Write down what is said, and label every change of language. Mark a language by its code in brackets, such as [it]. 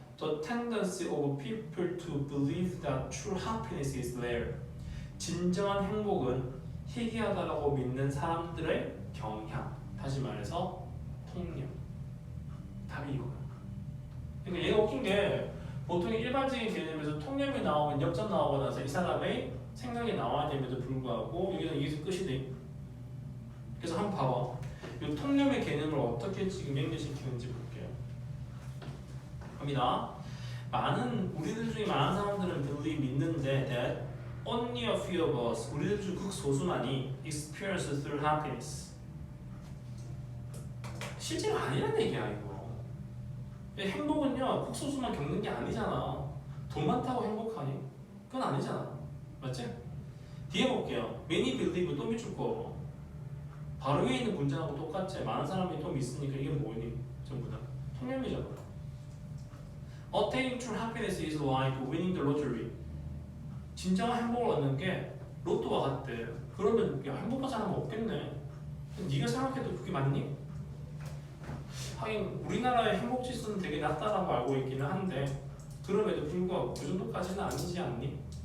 [en] The tendency of people to believe that true happiness is rare. [ko] 진정한 행복은 희귀하다라고 믿는 사람들의 경향. 다시 말해서 통념. 답이 이거야. 그러니까 얘가 웃긴 게 보통 일반적인 개념에서 통념이 나오면 역접 나오고 나서 이 사람의 생각이 나와야 됨에도 불구하고 여기는 여기서 끝이 돼. 그래서 한번 봐봐. 이 통념의 개념을 어떻게 지금 연결시키는지 볼게요. 갑니다. 우리들 중에 많은 사람들은 [en] believe [ko] 믿는데 [en] that only a few of us, [ko] 우리들 중 극소수만이 [en] experience through happiness. [ko] 실제로 아니란 얘기야 이거. 행복은요 극소수만 겪는 게 아니잖아. 돈 많다고 행복하니? 그건 아니잖아. 맞지? 뒤에 볼게요. [en] Many believe [ko] 또 밑줄 거. 바로 위에 있는 문장하고 똑같지. 많은 사람이 또 믿으니까 이게 뭐니? 전부 다 통념이잖아. [en] Attaining true happiness is like winning the lottery. [ko] 진정한 행복을 얻는 게 로또와 같대. 그러면 야 행복한 사람은 없겠네. 네가 생각해도 그게 맞니? 하긴 우리나라의 행복 지수는 되게 낮다라고 알고 있기는 한데 그럼에도 불구하고 그 정도까지는 아니지 않니?